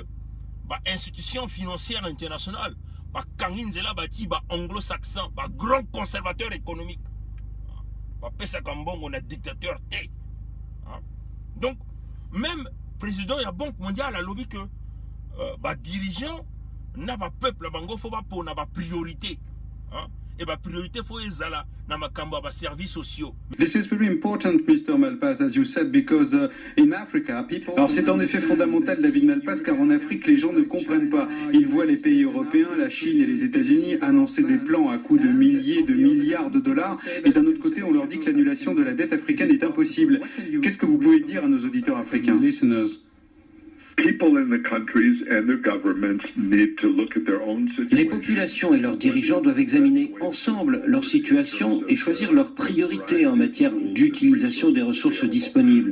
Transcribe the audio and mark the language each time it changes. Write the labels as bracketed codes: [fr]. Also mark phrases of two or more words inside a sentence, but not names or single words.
[ln] ba [fr] institution financière internationale [ln] ba kanginzela bati ba anglo-saxon ba [fr] grand conservateur économique [ln] ba pesa kambongo na dictateur te [fr] donc même président [ln] ya Banque mondiale [fr] a lobby que [ln] ba dirigeant na ba peuple bango faut ba pona ba [fr] priorité et [ln] ba priorité faut ezala na makambo ba [fr] services sociaux. [en] This is very important, Mr. Malpass, as you said, because in Africa, people... [fr] Alors c'est en effet fondamental, David Malpass, car en Afrique, les gens ne comprennent pas. Ils voient les pays européens, la Chine et les États-Unis annoncer des plans à coût de milliers de milliards de dollars, et d'un autre côté, on leur dit que l'annulation de la dette africaine est impossible. Qu'est-ce que vous pouvez dire à nos auditeurs africains? Les populations et leurs dirigeants doivent examiner ensemble leur situation et choisir leurs priorités en matière d'utilisation des ressources disponibles.